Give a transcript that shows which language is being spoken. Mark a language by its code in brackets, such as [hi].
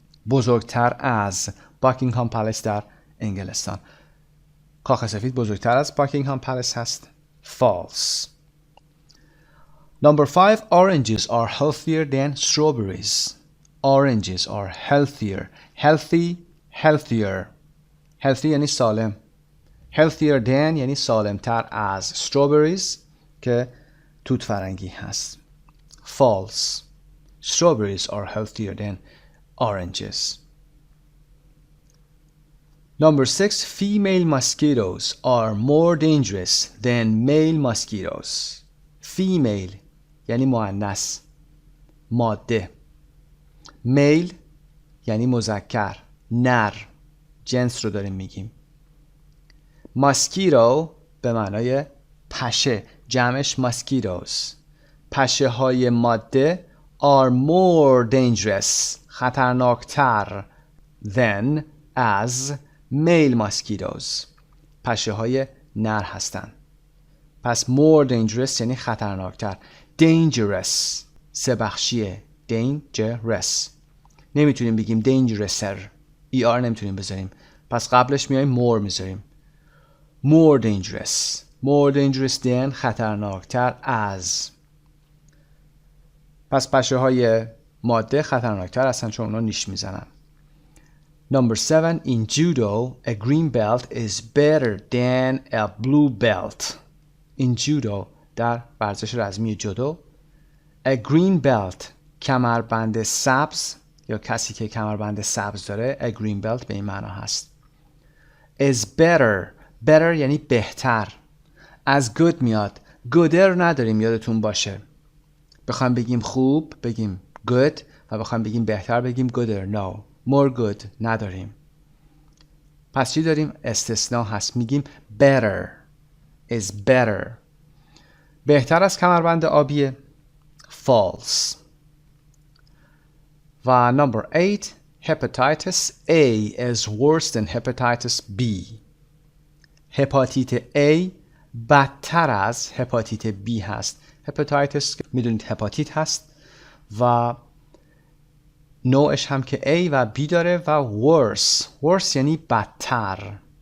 [fa] بزرگتر از Buckingham Palace در انگلستان. کاخ سفید بزرگتر از Buckingham Palace هست. [en] False. Number 5, oranges are healthier than strawberries. Oranges are healthier. Healthier. [fa] Healthy یعنی سالم. Healthier than یعنی سالمتر از strawberries که توت فرنگی هست. [en] False. Strawberries are healthier than oranges. Number 6, female mosquitoes are more dangerous than male mosquitoes. [fa] Female یعنی مؤنث ماده. male یعنی مذکر نر جنس رو داریم میگیم. mosquito به معنای پشه جمعش mosquitoes. پشه های ماده [en] are more dangerous [fa] خطرناکتر [en] than as male mosquitoes. [fa] پشه های نر هستن. پس more dangerous یعنی خطرناکتر. dangerous سه بخشیه. [en] dangerous. [fa] نمیتونیم بگیم dangerouser. er نمیتونیم بذاریم. پس قبلش میایم more میذاریم. [en] more dangerous. more dangerous than [fa] خطرناکتر از. پس پشه های ماده خطرناکتر هستن چون اونا نیش میزنن. [en] Number 7. In judo, a green belt is better than a blue belt. In judo [fa] در ورزش رزمی جودو [en] a green belt [fa] کمربند سبز یا کسی که کمربند سبز داره a green belt به این معنا هست. [en] is better. [fa] better یعنی بهتر. [en] as good میاد. [fa] gooder نداریم یادتون باشه. بخوایم بگیم خوب بگیم good و بخوایم بگیم بهتر بگیم gooder. [en] no. [fa] more good نداریم. پس چی داریم؟ استثناء هست. [en] میگیم better is better. [fa] بهتر از کمربند آبیه. false. [en] و number 8. hepatitis A is worse than hepatitis B. [fa] هپاتیت A بدتر از هپاتیت B هست. هپاتیتس میدونید هپاتیت هست و نوعش هم که A و B داره و worse یعنی بدتر.